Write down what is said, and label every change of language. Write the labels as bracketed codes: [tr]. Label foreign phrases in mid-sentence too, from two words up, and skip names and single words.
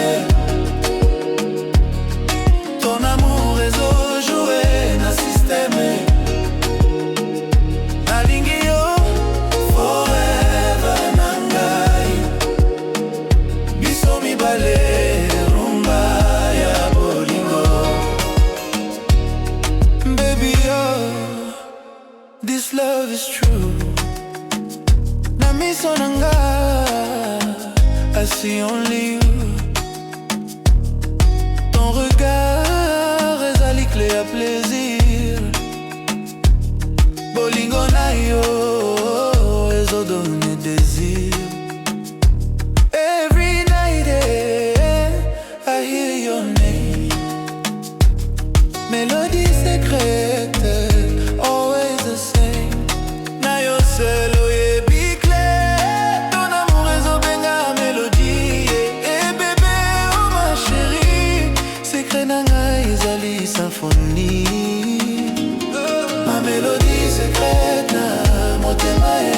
[fr] Ton amour [ln] ezojoué na système. Nalingi yo forever na ngai. Biso mibale rumba ya bolingo. [en] Baby, oh, this love is true. [ln] Na miso na ngai, [en] I see only you. [fr] Ton regard ezali clé à plaisir. [ln] Bolingo na yo ezodonne désir. [en] Every night I hear your name. [fr] Mélodie secrète, [en] always the same. [ln] Na yo seul oyebi clair. [fr] Ton amour ezobenga mélodie. Eh bébé, oh ma chérie, secret [ln] na ngai ezali [fr] symphonie. Ma mélodie secrète [ln] na motema.